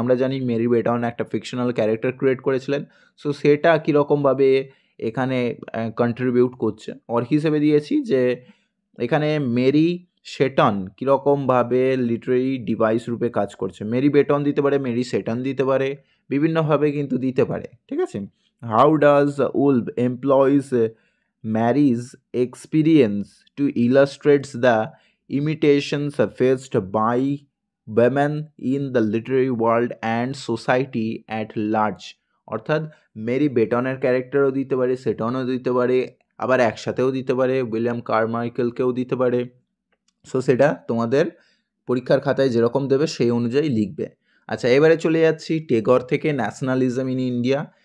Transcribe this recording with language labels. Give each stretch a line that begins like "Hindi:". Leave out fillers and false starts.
Bangla: আমরা জানি Mary button একটা ফিকশনাল ক্যারেক্টার ক্রিয়েট করেছিলেন, সো সেটা কীরকমভাবে এখানে কন্ট্রিবিউট করছে। অর হিসেবে দিয়েছি যে এখানে মেরি শেটন কীরকমভাবে লিটারি ডিভাইস রূপে কাজ করছে। মেরি বেটন দিতে পারে, মেরি শেটন দিতে পারে, বিভিন্নভাবে কিন্তু দিতে পারে, ঠিক আছে।
English: How does Woolf employs Mary's experience to illustrate the imitations faced by women in the literary world and society at large।
Bangla: অর্থাৎ মেরি বেটনের ক্যারেক্টারও দিতে পারে, সেটনও দিতে পারে, আবার একসাথেও দিতে পারে, উইলিয়াম কারমাইকেলকেও দিতে পারে। সো সেটা তোমাদের পরীক্ষার খাতায় যেরকম দেবে সেই অনুযায়ী লিখবে। আচ্ছা, এবারে চলে যাচ্ছি টেগর থেকে, ন্যাশনালিজম ইন ইন্ডিয়া।